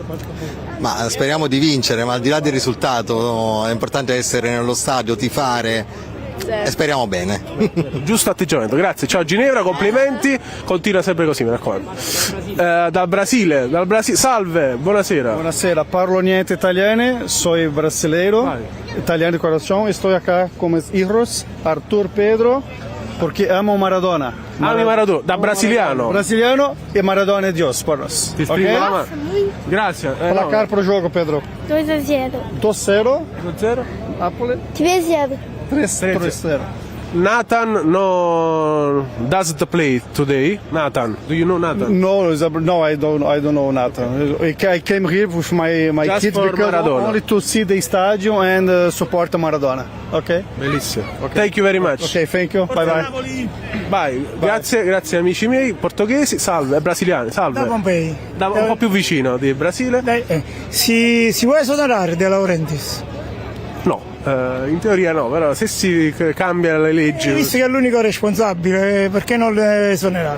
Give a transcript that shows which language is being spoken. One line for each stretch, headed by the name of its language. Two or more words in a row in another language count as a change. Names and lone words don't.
Italian: Ma speriamo di vincere, ma al di là del risultato è importante essere nello stadio, tifare. E speriamo bene. Giusto atteggiamento, grazie. Ciao Ginevra, complimenti, continua sempre così, mi raccomando. Dal Brasile, salve, buonasera. Buonasera, parlo niente italiano,
Portuguese: soy brasileiro, italiano de coração, estou acá com hijos, Arthur, Pedro, porque amo Maradona.
Italian: Ami Maradona, da brasiliano.
Portuguese: Brasiliano e Maradona é Deus por nós.
Italian: Ti stringo la mano. Grazie.
Portuguese: Placar pro jogo, Pedro. 2-0. 2-0. 2-0. Napoli. 3-0. 3-0.
English: Nathan doesn't play today. Nathan, do you know Nathan? No, I don't know Nathan. I came here with my Just kids for because Maradona. only to see the stadium and support Maradona. Okay? Bellissimo. Okay. Thank you very much. Ok, thank you. Bye.
Italian: Vai, grazie amici miei portoghesi, salve, brasiliani, salve. Da Pompei. Un po' più vicino di Brasile. Si vuole esonerare De Laurentiis? No, in teoria no, però se si cambiano le leggi... Visto che è l'unico responsabile, perché non esonerarlo?